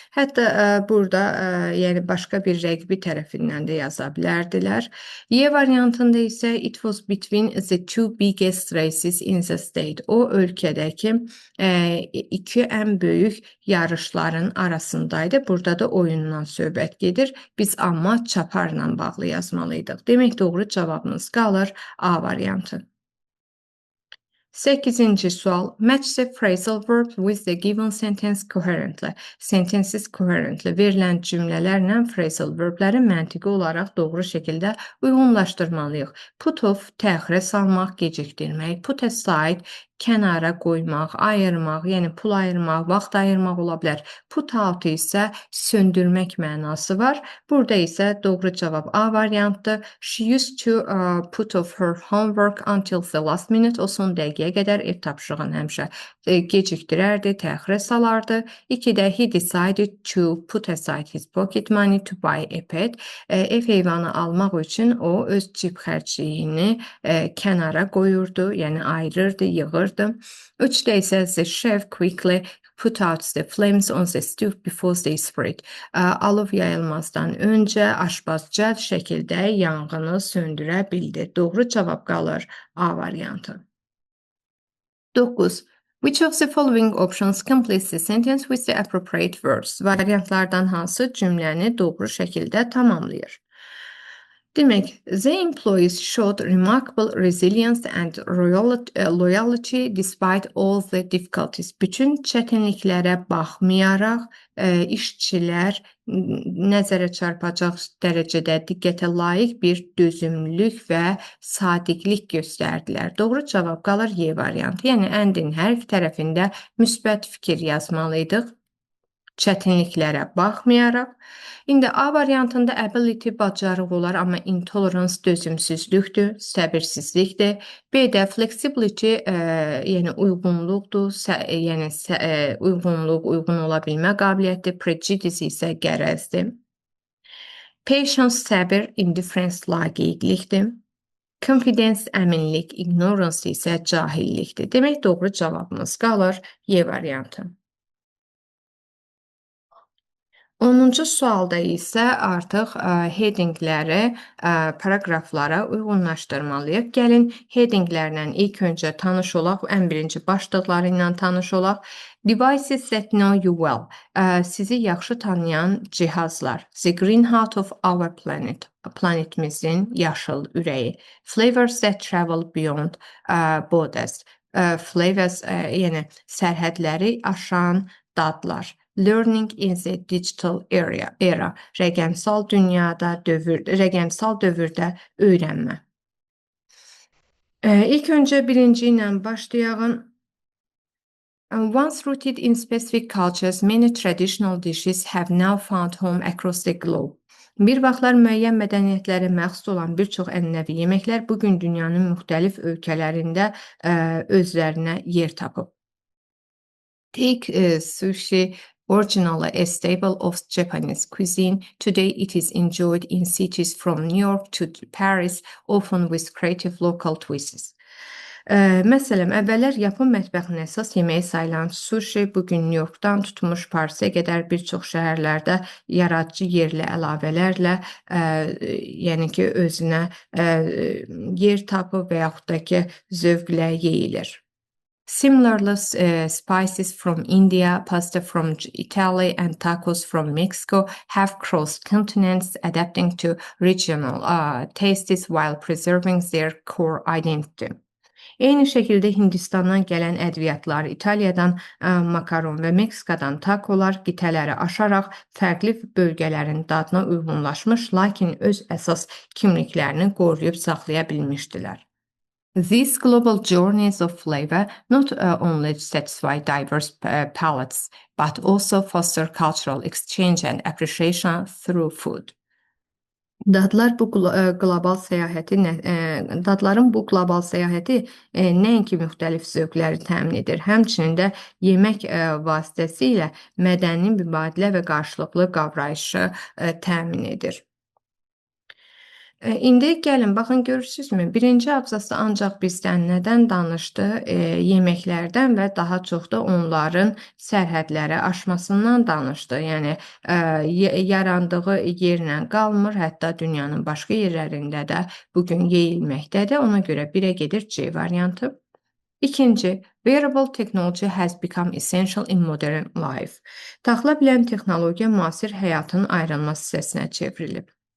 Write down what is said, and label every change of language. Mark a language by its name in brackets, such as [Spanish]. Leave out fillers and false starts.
[Azerbaijani] Hətta burada yəni başqa bir rəqibi tərəfindən də yaza bilərdilər. Y variantında isə [English] it was between the two biggest races in the state. [Azerbaijani] O ölkədəki iki ən böyük yarışların arasındaydı. Burada da oyundan söhbət gedir. Biz amma çaparla bağlı yazmalıydıq. Demək, doğru cavabımız qalır A variantı. 8-ci sual. [English] Match the phrasal verb with the given sentence coherently. Sentences coherently. [Azerbaijani] Verilən cümlələrlə phrasal verbləri məntiqi olaraq doğru şəkildə uyğunlaşdırmalıyıq. Put off, təxirə salmaq, gecikdirmək. Put aside, kənara qoymaq, ayırmaq, yəni pul ayırmaq, vaxt ayırmaq ola bilər. Put out isə söndürmək mənası var. Burada isə doğru cavab A variantdır. [English] She used to put off her homework until the last minute. [Azerbaijani] O son dəqiqəyə qədər ev tapşırığını həmişə gecikdirərdi, təxirə salardı. 2-də [English] he decided to put aside his pocket money to buy a pet. [Azerbaijani] Ev heyvanı almaq üçün o öz cib xərcliyini kənara qoyurdu, yəni ayırırdı, yığırdı. 3-də isə [English] the chef quickly put out the flames on the stove before they spread. [Azerbaijani] Alov yayılmazdan öncə aşpaz cəld şəkildə yanğını söndürə bildi. Doğru cavab qalır A variantı. 9. [English] Which of the following options completes the sentence with the appropriate verbs? [Azerbaijani] Variantlardan hansı cümləni doğru şəkildə tamamlayır? Demək, [English] the employees showed remarkable resilience and loyalty despite all the difficulties. [Azerbaijani] Bütün çətinliklərə baxmayaraq, işçilər nəzərə çarpacaq dərəcədə diqqətə layiq bir dözümlülük və sadiqlik göstərdilər. Doğru cavab qalır Y variantı. Yəni, and-in hər iki tərəfində müsbət fikir yazmalıydıq. Çətinliklərə baxmayaraq. İndi A variantında ability bacarıq olar, amma intolerance dözümsüzlükdür, səbirsizlikdir. B-də flexibility yəni uyğunluqdur, yəni uyğunluq, uyğun ola bilmə qabiliyyəti, prejudice isə qərəzdir. Patience səbir, indifference laqeydlikdir. Confidence əminlik, ignorance isə cahillikdir. Demək, doğru cavabımız qalır Y variantı. 10-cu sualda isə artıq headingləri paraqraflara uyğunlaşdırmalıyıq. Gəlin headinglərlə ilk öncə tanış olaq, ən birinci başlıqları ilə tanış olaq. [English] Devices that know you well. [Azerbaijani] Sizi yaxşı tanıyan cihazlar. [English] The green heart of our planet. [Azerbaijani] Planetimizin yaşıl ürəyi. [English] Flavors that travel beyond borders. [Azerbaijani] flavors, yəni sərhədləri aşan dadlar. [English] Learning in the digital era. [Azerbaijani] Rəqəmsal rəqəmsal dövrdə öyrənmə. İlk öncə birinci ilə başlayaq. [English] Once rooted in specific cultures, many traditional dishes have now found home across the globe. [Azerbaijani] Bir vaxtlar müəyyən mədəniyyətlərə məxsus olan bir çox ənənəvi yeməklər bu gün dünyanın müxtəlif ölkələrində özlərinə yer tapıb. [English] Take sushi, originally a staple of Japanese cuisine. Today it is enjoyed in cities from New York to Paris, often with creative local twists. [Azerbaijani] Məsələn, əvvəllər Yapon mətbəxinin əsas yeməyi sayılan sushi bu gün Nyu-Yorkdan tutmuş Parisə qədər bir çox şəhərlərdə yaradıcı yerli əlavələrlə, yəni ki, özünə yer tapıb və yaxud da ki, zövqlə yeyilir. [English] Similarly, spices from India, pasta from Italy, and tacos from Mexico have crossed continents, adapting to regional tastes while preserving their core identity. [Azerbaijani] Eyni şəkildə Hindistandan gələn ədviyyatlar, İtaliyadan makaron və Meksikadan takolar qitələri aşaraq fərqli bölgələrin dadına uyğunlaşmış, lakin öz əsas kimliklərini qoruyub saxlaya bilmişdilər. [English] These global journeys of flavor not only satisfy diverse palates, but also foster cultural exchange and appreciation through food. [Azerbaijani] Dadların bu qlobal səyahəti nəinki müxtəlif zövqləri təmin edir, həmçinin də yemək vasitəsilə mədəni mübadilə və qarşılıqlı qavrayışı təmin edir. İndi gəlin, baxın, görürsünüzmü? Birinci abzasda ancaq bizdən nədən danışdı? Yeməklərdən və daha çox da onların sərhədləri aşmasından danışdı. Yəni, yarandığı yerlə qalmır, hətta dünyanın başqa yerlərində də bugün yeyilməkdədir. Ona görə 1-ə gedir C variantı. İkinci, [English] wearable technology has become essential in modern life. [Azerbaijani] Taxıla bilən texnologiya müasir həyatın ayrılmaz hissəsinə çevrilib.